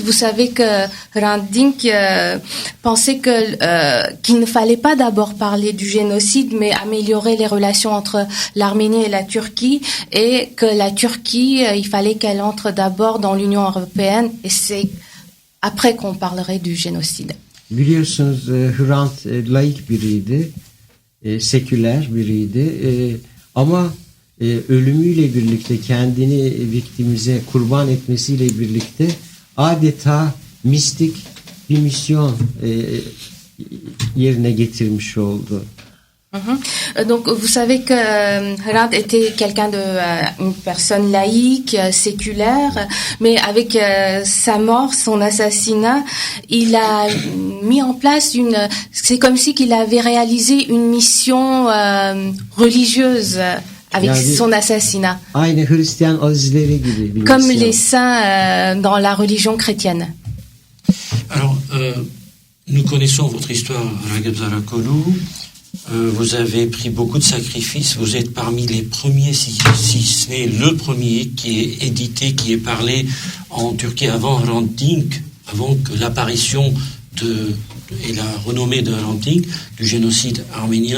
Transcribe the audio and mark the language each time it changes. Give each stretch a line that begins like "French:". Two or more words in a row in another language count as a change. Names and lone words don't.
French: Vous savez que Hrant Dink pensait qu'il ne fallait pas d'abord parler du génocide, mais améliorer les relations entre l'Arménie et la Turquie, et que la Turquie, il fallait qu'elle entre d'abord dans l'Union européenne, et c'est après qu'on parlerait du génocide.
Turkish: Biliyorsunuz Hrant laik biriydi, seküler biriydi, ama ölümüyle birlikte, kendini viktimize kurban etmesiyle birlikte adeta mistik bir misyon yerine getirmiş oldu.
French: Donc vous savez que Hrant était quelqu'un une personne laïque, séculaire, mais avec sa mort, son assassinat, il a mis en place c'est comme si qu'il avait réalisé une mission religieuse avec son assassinat.
Turkish: Aynı Hristiyan azizleri gibi.
French: Comme les saints dans la religion chrétienne. Alors, nous connaissons votre histoire, Ragıp Zarakolu. Vous avez pris beaucoup de sacrifices. Vous êtes parmi les premiers, si ce n'est le premier, qui est édité, qui est parlé en Turquie avant Hrant Dink, avant que l'apparition et la renommée de Hrant Dink, du génocide arménien.